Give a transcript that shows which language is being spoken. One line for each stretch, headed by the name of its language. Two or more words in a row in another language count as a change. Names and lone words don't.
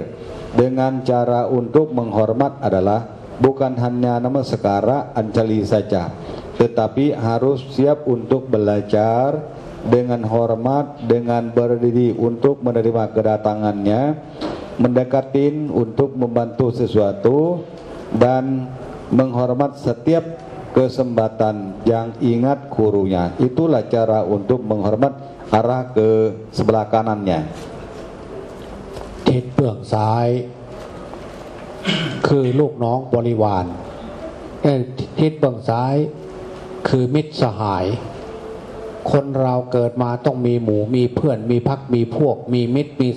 Indonesian: Dengan cara untuk menghormat adalah bukan hanya namaskara ancali saja, tetapi harus siap untuk belajar dengan hormat, dengan berdiri untuk menerima kedatangannya, mendekatin untuk membantu sesuatu, dan menghormat setiap kesempatan yang ingat gurunya. Itulah cara untuk menghormat arah ke sebelah kanannya.
Thai: ทิศเบื้องซ้ายคือลูกน้องบริวารทิศเบื้องซ้ายคือมิตรสหายคนเราเกิดมาต้องมีหมู่มีเพื่อนมีพรรคมีพวกมีมิตรมีส